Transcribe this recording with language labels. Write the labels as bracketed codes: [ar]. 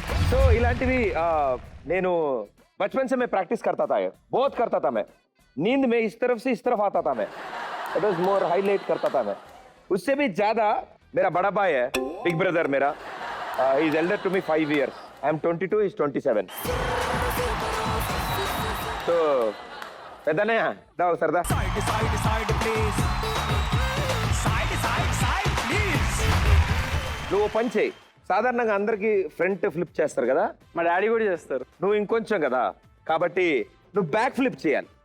[te] So ఇలాంటివి నేను [hi] बचपन से मैं प्रैक्टिस करता था, बहुत करता था मैं. नींद में इस तरफ से इस तरफ आता था मैं. [en] it was more highlight [hi] करता था मैं. उससे भी ज्यादा मेरा बड़ा भाई है, [en] big brother [hi] मेरा. [en] He is elder to me 5 years. I am 22, he is 27. [te] तो పెద్దనే దా సరదా [en] side side side please side side side please [te] నువ్వు పని చేయి. సాధారణంగా అందరికి ఫ్రంట్ ఫ్లిప్ చేస్తారు కదా, మా డాడీ కూడా చేస్తారు. నువ్వు ఇంకొంచెం కదా, కాబట్టి నువ్వు బ్యాక్ ఫ్లిప్ చేయాలి.